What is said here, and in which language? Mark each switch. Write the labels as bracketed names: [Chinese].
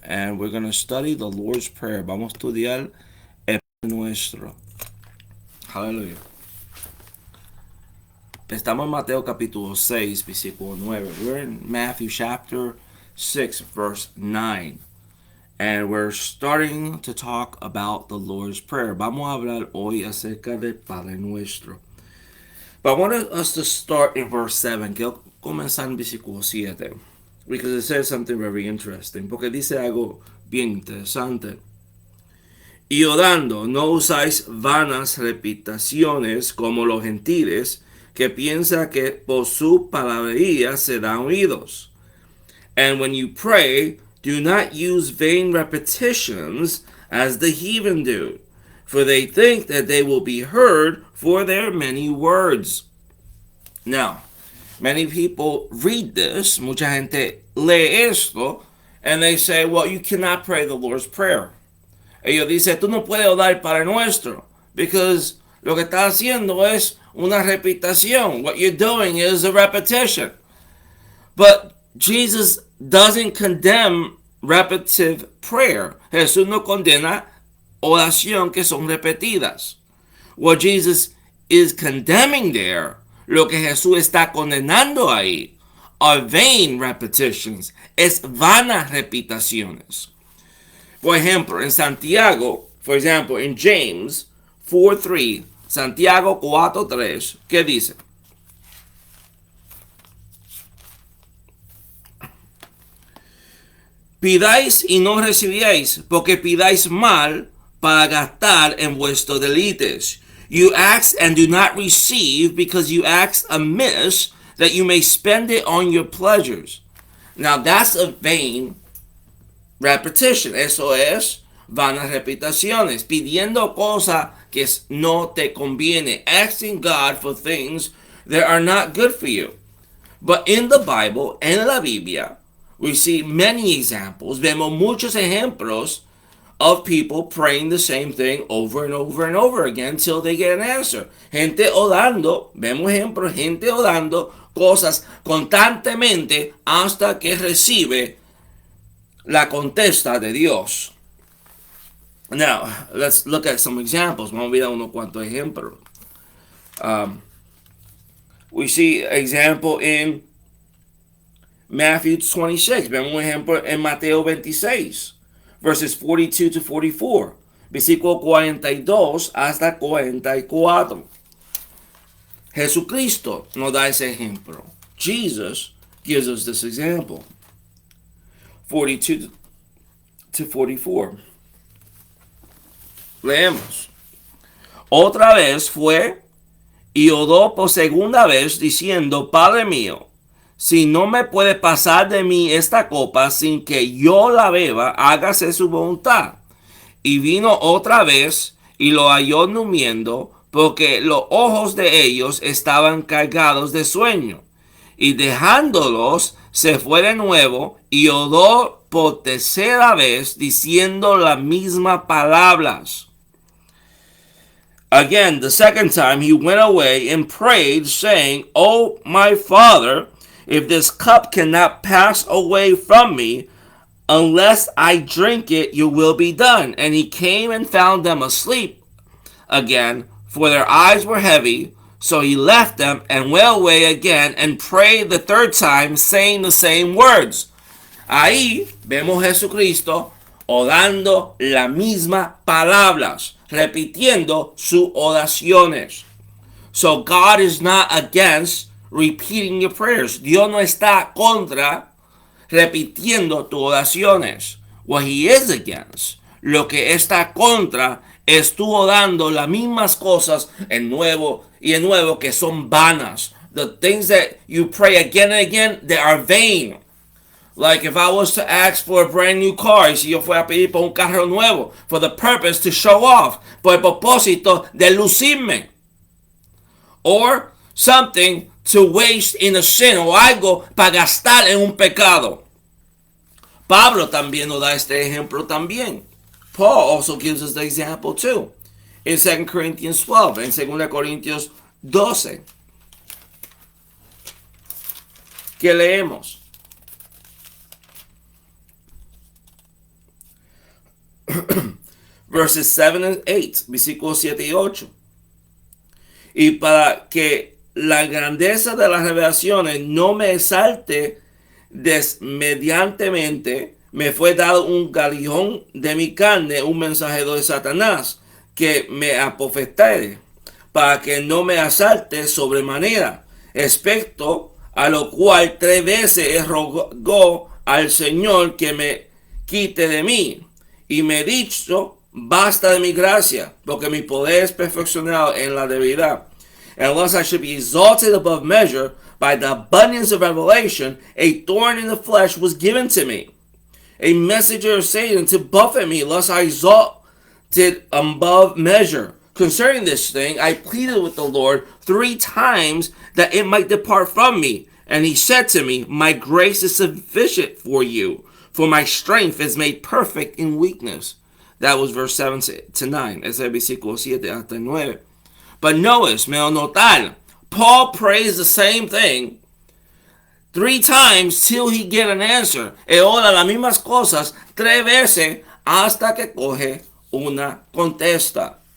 [English] And we're going to study the Lord's Prayer. [Spanish] Vamos a estudiar el Padre Nuestro. Hallelujah. Estamos en Mateo capítulo 6, versículo 9. [English] We're in Matthew chapter 6, verse 9. And we're starting to talk about the Lord's Prayer. [Spanish] Vamos a hablar hoy acerca del Padre Nuestro. [English] But I want us to start in verse 7. [Spanish] Quiero comenzar en versículo 7. [English] Because it says something very interesting. [Spanish] Porque dice algo bien interesante. Y orando, no usáis vanas repeticiones como los gentiles, que piensan que por su palabrería serán oídos. [English] And when you pray, do not use vain repetitions as the heathen do, for they think that they will be heard for their many words. Now, many people read this, [Spanish] mucha gente lee esto, [English] and they say, well, you cannot pray the Lord's Prayer. [Spanish] Ellos dicen, tú no puedes orar Padre Nuestro, because lo que estás haciendo es una repetición. [English] What you're doing is a repetition. But Jesus doesn't condemn repetitive prayer. [Spanish] Jesús no condena oración que son repetidas. [English] What Jesus is condemning there, [Spanish] lo que Jesús está condenando ahí, [English] are vain repetitions. [Spanish] Es vanas repeticiones. Por ejemplo, en Santiago, [English] for example, in James 4:3, [Spanish] Santiago 4:3, ¿qué dice? Pidáis y no recibiréis, porque pidáis mal para gastar en vuestros deleites. [English] You ask and do not receive, because you ask amiss, that you may spend it on your pleasures. Now that's a vain repetition. [Spanish] Eso es vanas repeticiones. Pidiendo cosas que no te conviene. [English] Asking God for things that are not good for you. But in the Bible, [Spanish] en la Biblia, [English] we see many examples. [Spanish] Vemos muchos ejemplos [English] of people praying the same thing over and over and over again until they get an answer. [Spanish] Gente orando, vemos ejemplos, gente orando cosas constantemente hasta que recibe la contesta de Dios. [English] Now, let's look at some examples. [Spanish] Vamos a ver unos cuantos ejemplos. [English] We see example in Matthew 26. [Spanish] Vemos un ejemplo en Mateo 26, [English] verses 42 to 44. [Spanish] Versículo 42 hasta 44. Jesucristo nos da ese ejemplo. [English] Jesus gives us this example. 42 to 44. [Spanish] Leemos. Otra vez fue y oró por segunda vez diciendo, Padre mío, si no me puede pasar de mí esta copa sin que yo la beba, hágase su voluntad. Y vino otra vez y lo halló durmiendo, porque los ojos de ellos estaban cargados de sueño. Y dejándolos, se fue de nuevo y oró por tercera vez diciendo las mismas palabras. [English] Again, the second time he went away and prayed, saying, O my Father, if this cup cannot pass away from me, unless I drink it, your will be done. And he came and found them asleep again, for their eyes were heavy. So he left them and went away again and prayed the third time, saying the same words. [Spanish] Ahí vemos Jesucristo orando las mismas palabras, repitiendo sus oraciones. [English] So God is not against repeating your prayers. [Spanish] Dios no está contra repitiendo tus oraciones. [English] What he is against, [Spanish] lo que está contra, es tú orando las mismas cosas en nuevo y en nuevo que son vanas. [English] The things that you pray again and again, they are vain. Like if I was to ask for a brand new car, [Spanish] y si yo fuera a pedir por un carro nuevo, [English] for the purpose to show off, [Spanish] por el propósito de lucirme. [English] Or something to waste in a sin, [Spanish] o algo para gastar en un pecado. Pablo también nos da este ejemplo también. [English] Paul also gives us the example too. In 2 Corinthians 12, [Spanish] en 2 Corintios 12. que leemos. [English] Verses 7 and 8, [Spanish] versículos 7 y 8. Y para que la grandeza de las revelaciones no me exalte desmediantemente, me fue dado un galión de mi carne, un mensajero de Satanás, que me apofetare, para que no me asalte sobremanera. Respecto a lo cual 3 veces rogó al Señor que me quite de mí. Y me dicho, basta de mi gracia, porque mi poder es perfeccionado en la debilidad. [English] And lest I should be exalted above measure by the abundance of revelation, a thorn in the flesh was given to me, a messenger of Satan to buffet me, lest I exalted above measure. Concerning this thing, I pleaded with the Lord 3 times that it might depart from me. And he said to me, my grace is sufficient for you, for my strength is made perfect in weakness. That was verse 7 to 9. [Spanish] Ese es el versículo 7 hasta 9. [English] But notice, [Spanish] me notar, [English] Paul prays the same thing 3 times till he get an answer. [Spanish] E ora las mismas cosas 3 veces hasta que coge una contesta.